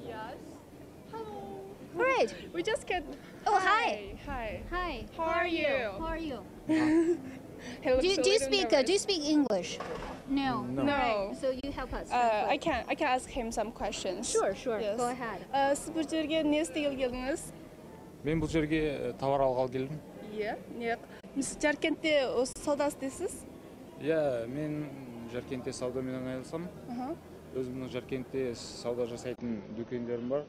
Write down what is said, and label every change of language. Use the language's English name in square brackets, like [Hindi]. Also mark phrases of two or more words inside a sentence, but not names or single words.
[English] Yes. Hello. All right. We just get. Oh, hi. Hi. Hi. How are you? How are you? He looks Do a you little speak nervous. English? No. No. Right. So you help us. I can ask him some questions. Sure. Yes. Go ahead. [Kazakh] Сіз бұл жерге не істегелі келдіңіз? Мен бұл жерге товар алғалы келдім. Иә. Сіз Жаркентте осы сауда істейсіз? Иә, мен Жаркентте саудамен айналысамын. Өзімнің Жаркентте сауда жасайтын дүкендерім бар.